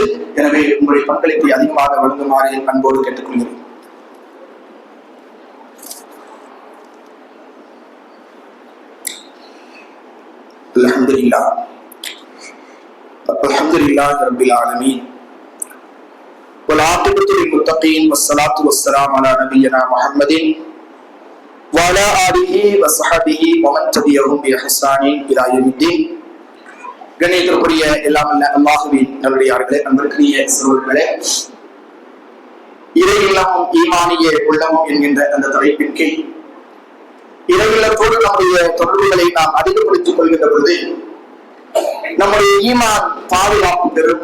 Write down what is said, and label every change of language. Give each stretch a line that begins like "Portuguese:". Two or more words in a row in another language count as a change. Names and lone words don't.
Tamil: எனவே உங்களுடைய பங்களிப்பை அதிகமாக வழங்குமாறு அன்போடு கேட்டுக்கொள்கிறேன்.
Arabic: الحمد لله رب العالمين والعاقبة للمتقين والصلاة والسلام على نبينا محمد وعلى آله وصحبه ومن تبعهم بإحسان إلى يوم الدين.
Tamil: கண்ணியத்திற்குரிய எல்லாம் அல்லாஹ்வின் நல்லடியார்களே, அன்பிற்குரிய சகோதரர்களே, இறையில்லமும் ஈமானிய உள்ளமும் என்கின்ற அந்த தலைப்பின் கீழ் இறையில்லத்தோடு நம்முடைய தொடர்புகளை நாம் அதிகப்படுத்திக் கொள்கின்ற பொழுது நம்முடைய ஈமான் பாதுகாப்பு பெறும்.